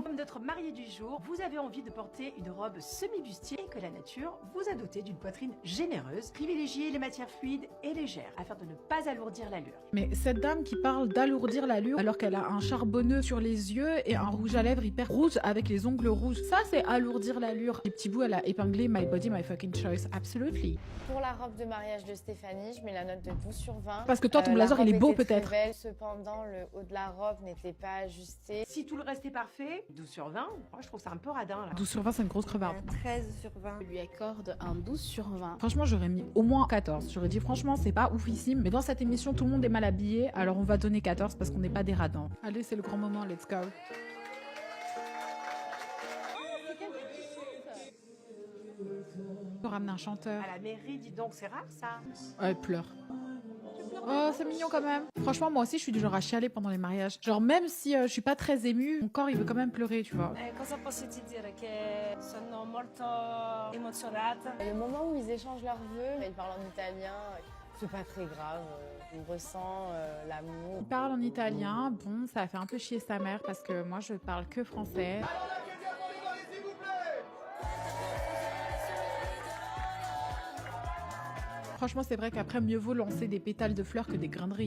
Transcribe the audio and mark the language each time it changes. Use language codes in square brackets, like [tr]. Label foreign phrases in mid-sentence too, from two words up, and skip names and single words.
[fr] Comme notre mariée du jour, vous avez envie de porter une robe semi-bustier et que la nature vous a doté d'une poitrine généreuse. Privilégiez les matières fluides et légères afin de ne pas alourdir l'allure. Mais cette dame qui parle d'alourdir l'allure alors qu'elle a un charbonneux sur les yeux et un rouge à lèvres hyper rouge avec les ongles rouges, ça c'est alourdir l'allure. Les petits bouts, elle a épinglé [en] My body, my fucking choice, absolutely. [fr] Pour la robe de mariage de Stéphanie, je mets la note de 12 sur 20. Parce que toi, ton La blazer, robe il est beau était très peut-être. belle, cependant, le haut de la robe n'était pas ajusté. Si tout le reste est parfait, 12 sur 20, moi, je trouve ça un peu radin là. 12 sur 20, c'est une grosse crevarde. Un 13 sur 20. Je lui accorde un 12 sur 20. Franchement, j'aurais mis au moins 14. J'aurais dit, franchement, c'est pas oufissime. Mais dans cette émission, tout le monde est mal habillé. Alors, on va donner 14 parce qu'on n'est pas des radins. Allez, c'est le grand moment. [en] Let's go. [fr] Faut ramener un chanteur. À la mairie, dis donc, c'est rare ça. Elle pleure. Oh, c'est mignon quand même. Franchement, moi aussi, je suis du genre à chialer pendant les mariages. Genre, même si je suis pas très émue, mon corps, il veut quand même pleurer, tu vois. [it] Cosa posso ti dire? Che sono molto emozionata. [fr] Le moment où ils échangent leurs vœux, ils parlent en italien, c'est pas très grave. On ressent l'amour. Il parle en italien. Bon, ça a fait un peu chier sa mère parce que moi, je parle que français. Franchement, c'est vrai qu'après, mieux vaut lancer des pétales de fleurs que des grains de riz.